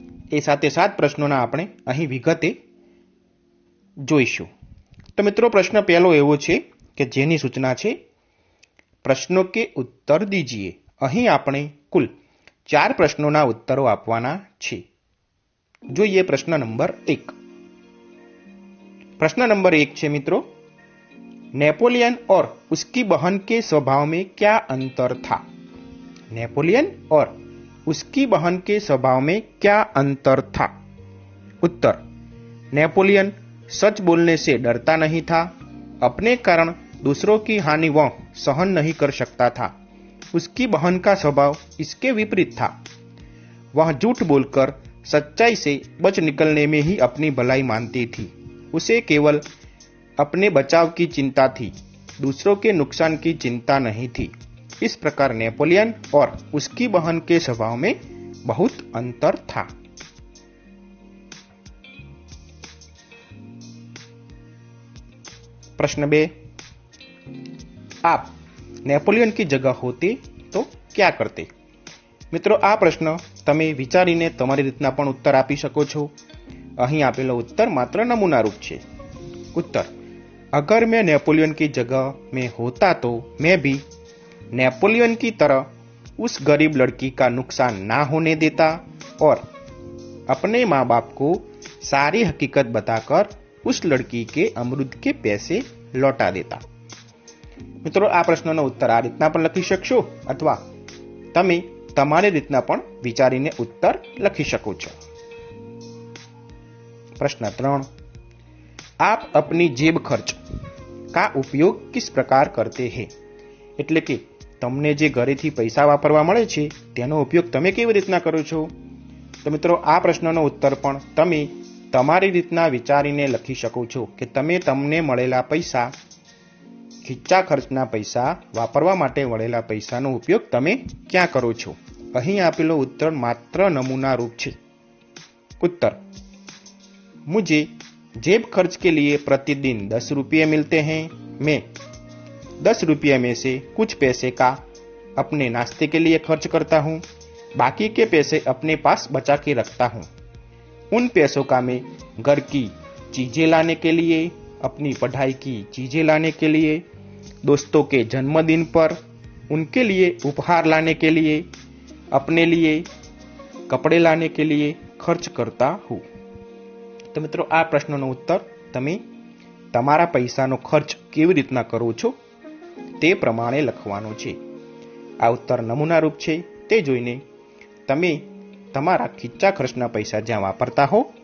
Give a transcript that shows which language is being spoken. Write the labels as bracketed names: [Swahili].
[Gujarati] એ 7 પ્રશ્નોના આપણે અહીં વિગતે જોઈશું. તો મિત્રો, પ્રશ્ન પહેલો એવો છે કે જેની સૂચના છે [Hindi] પ્રશ્નો કે ઉત્તર દીજીએ. [Gujarati] અહીં આપણે કુલ 4 પ્રશ્નોના ઉત્તરો આપવાના છે. જોઈએ પ્રશ્ન નંબર 1. પ્રશ્ન નંબર 1 છે મિત્રો, [Hindi] नेपोलियन और उसकी बहन के स्वभाव में क्या अंतर था? नेपोलियन और उसकी बहन के स्वभाव में क्या अंतर था? उत्तर, नेपोलियन सच बोलने से डरता नहीं था. अपने कारण दूसरों की हानि वह सहन नहीं कर सकता था. उसकी बहन का स्वभाव इसके विपरीत था. वह झूठ बोलकर सच्चाई से बच निकलने में ही अपनी भलाई मानती थी. उसे केवल अपने बचाव की चिंता थी, दूसरों के नुकसान की चिंता नहीं थी. इस प्रकार नेपोलियन और उसकी बहन के स्वभाव में बहुत अंतर था. प्रश्न 2. आप नेपोलियन की जगह होते तो क्या करते? [Gujarati] મિત્રો, આ પ્રશ્ન તમે વિચારીને તમારી રીતના પણ ઉત્તર આપી શકો છો. અહીં આપેલો ઉત્તર માત્ર નમૂના રૂપ છે. [Hindi] उत्तर, अगर मैं नेपोलियन की जगह में होता तो मैं भी नेपोलियन की तरह उस गरीब लड़की का नुकसान ना होने देता और अपने माँ बाप को सारी हकीकत बताकर उस लड़की के अमृत के पैसे लौटा देता. [Gujarati] મિત્રો, આ પ્રશ્નનો ઉત્તર આ રીતના પણ લખી શકશો, અથવા તમે તમારી રીતના પણ વિચારીને ઉત્તર લખી શકો છો. [Hindi] प्रश्न 3. आप अपनी जेब खर्च का उपयोग किस प्रकार करते हैं? [Gujarati] એટલે કે તમને જે ઘરેથી પૈસા વાપરવા મળે છે તેનો ઉપયોગ તમે કેવી રીતના કરો છો? તો મિત્રો, આ પ્રશ્નનો ઉત્તર પણ તમે તમારી રીતના વિચારીને લખી શકો છો કે તમે તમને મળેલા પૈસા, ખીચ્ચા ખર્ચના પૈસા, વાપરવા માટે મળેલા પૈસાનો ઉપયોગ તમે ક્યાં કરો છો? અહીં આપેલો ઉત્તર માત્ર નમૂના રૂપ છે. [Hindi] उत्तर, मुझे जेब खर्च के लिए प्रतिदिन 10 रुपये मिलते हैं. मैं 10 रुपये में से कुछ पैसे का अपने नाश्ते के लिए खर्च करता हूँ. बाकी के पैसे अपने पास बचा के रखता हूँ. उन पैसों का मैं घर की चीज़ें लाने के लिए, अपनी पढ़ाई की चीज़ें लाने के लिए, दोस्तों के जन्मदिन पर उनके लिए उपहार लाने के लिए, अपने लिए कपड़े लाने के लिए खर्च करता हूँ. [Gujarati] તો મિત્રો, આ પ્રશ્નનો ઉત્તર તમે તમારા પૈસાનો ખર્ચ કેવી રીતના કરો છો તે પ્રમાણે લખવાનો છે. આ ઉત્તર નમૂનારૂપ છે, તે જોઈને તમે તમારા ખીચ્ચા ખર્ચના પૈસા જ્યાં વાપરતા હો